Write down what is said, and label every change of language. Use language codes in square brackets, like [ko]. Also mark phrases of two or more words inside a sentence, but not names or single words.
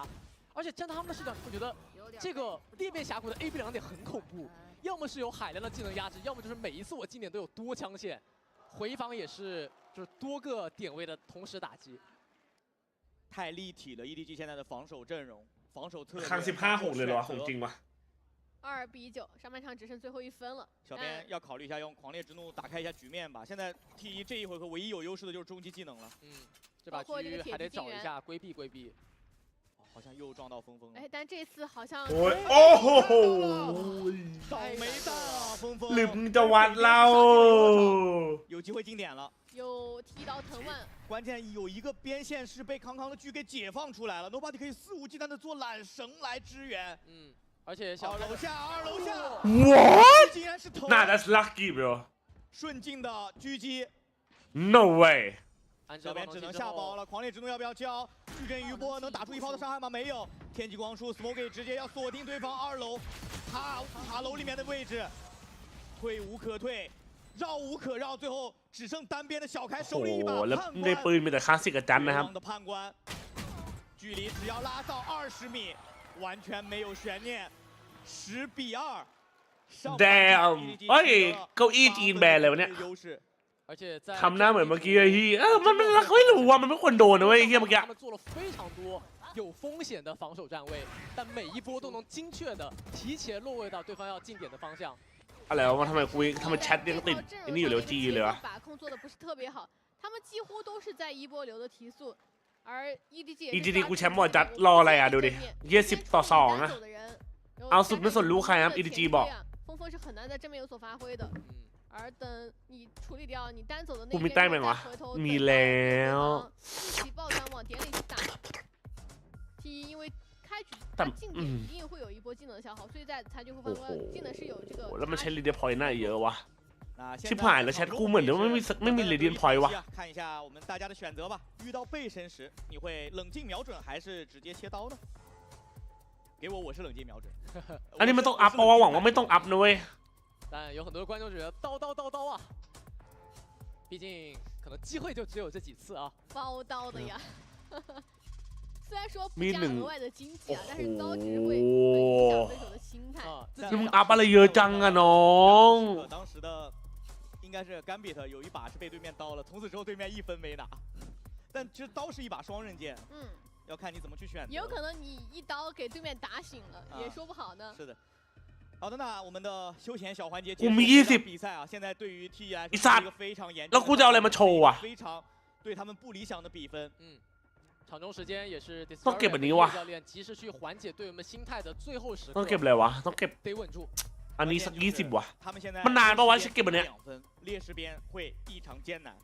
[zh] 而且站在他们的视角，会觉得这个裂变峡谷的 AB 2点很恐怖，要么是有海量的技能压制，要么就是每一次我进点都有多枪线，回防也是就是多个点位的同时打击。太立体了 ，EDG 现在的防守阵容、防守策略。 [th] 看15-6 เลยเหรอของจริงวะ [zh] 2 比9，上半场只剩最后1分了。小编要考虑一下，用狂烈之怒打开一下局面吧。现在 T1这一回合唯一有优势的就是终极技能了。这把狙还得找一下规避规避。好像又撞到峰峰了。哎，但这次好像倒霉蛋啊，峰峰。 [th] หรือมึงจะวัดเรา [zh] 有机会进点了。有踢到藤蔓，关键有一个边线是被康康的狙给解放出来了 ，Nobody 可以肆无忌惮的做缆绳来支援。而且小 2楼下，2楼下，What？竟然是头。 [en] 那 that's lucky bro。 [zh] 顺境的狙击 [en] ，No way。 [zh] 小编只能下包了，狂烈之怒要不要交？矩阵余波能打出1炮的伤害吗？没有。天际光束 ，Smoke 直接要锁定对方2楼，塔楼里面的位置，退无可退。绕无可绕，最后只剩单边的小开 [th] โอ้ [zh] 手里一把 [th] แล้ว [zh] 判 [th] ใน [zh] 官。 [th] ปืนมีแต่คลาสสิกกับจันนะครับ [zh] 的判官，距离只要拉到20米，完全没有悬念，10-2。 [th] แดมเอ้ยเก้าอี้จีนแบนเลยวะเนี่ยทำหน้าเหมือนเมื่อกี้ไอ้ที่มันไม่รู้ว่ามันไม่ควรโดนนะเว้ยเฮียเมื่อกี้ [zh] 有风险的防守站位，但每一波都能精确的提前落位到对方要进点的方向。 [th] อะไรวะทำไมแชทยังติดอันนี้อยู่เลยจีเลยวะ [zh] 把控做的不是特别好，他们几乎都是在一波流的提速，而 [th] EDG กูแชมป์หมดจัดรออะไรอ่ะดูดิ20-2นะเอาสุดไม่สนรู้ใครครับ EDG บอก [zh] 峰峰是很难在正面有所发挥的。而等你处理掉你单走的那 [th] กูมีแต้มไหมวะมีแล้ว [zh] 一起抱团往点里去打。T 因为开局它进点一定会有一波技能消耗，所以在残局后方技能是有这个。 [th] แล้วมันใช้รีเดียพอยต์น่าเยอะวะชิบหายแล้วแชทกูเหมือนเดี๋ยวไม่มีรีเดียพอยต์วะ [zh] 看一下我们大家的选择吧。遇到背身时，你会冷静瞄准还是直接切刀呢？给我是冷静瞄准。 [th] อันนี้มันต้องอัพเพราะว่าหวังว่าไม่ต้องอัพนะเว้ย [zh] 但有很多观众觉得刀啊，毕竟可能机会就只有这几次啊。包刀的呀，虽然说不加额外的经济啊，但是刀其实会很影响对手的心态。 [th] นี่มึงอัพอะไรเยอะจังอะน้อง [zh] 当时的应该是 Gambit 有一把是被对面刀了，从此之后对面1分没拿。但其实刀是一把双刃剑，要看你怎么去选择。也有可能你一刀给对面打醒了，也说不好呢。是的。好的，那我们的休闲小环节结束。比赛啊，现在对于 TE 来说是一个非常严重的， [th] แล้วกูจะเอาอะไรมาโชว์อ่ะ [zh] 非常对他们不理想的比分。场中时间也是 [th] ต้องเก็บแบบนี้วะ [zh] 教练及时去缓解队友们心态的最后时刻。 [th] ต้องเก็บอะไรวะต้องเก็บ [zh] 得稳住。 [th] อันนี้สัก20ว่ะมันนานปะวะเก็บแบบเนี้ย [zh] 劣势边会异常艰难。